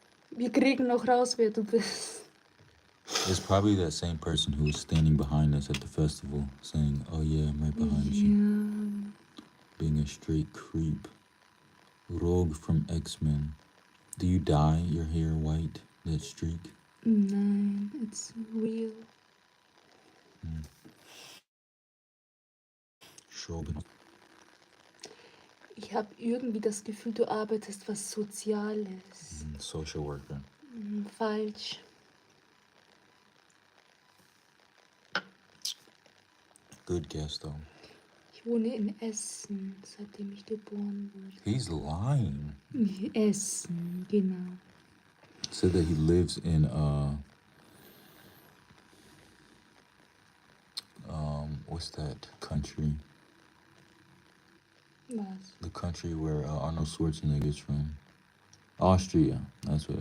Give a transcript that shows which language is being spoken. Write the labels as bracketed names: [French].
[German] Wir kriegen noch raus, wer du bist. [English] It's probably that same person who was standing behind us at the festival saying, "Oh yeah, I'm right behind you." Being a straight creep. Rogue from X-Men. Do you dye your hair white, that streak? Nein, it's real. Shogun. [German] Ich habe irgendwie das Gefühl, du arbeitest was Soziales. [English] Social worker. [German] Falsch. [English] Good guess though. [German] Ich wohne in Essen, seitdem ich geboren wurde. [English] He's lying. [German] Essen, genau. [English] Said that he lives in what's that country? [German] Was? [English] The country where Arnold Schwarzenegger's from. Austria. That's what.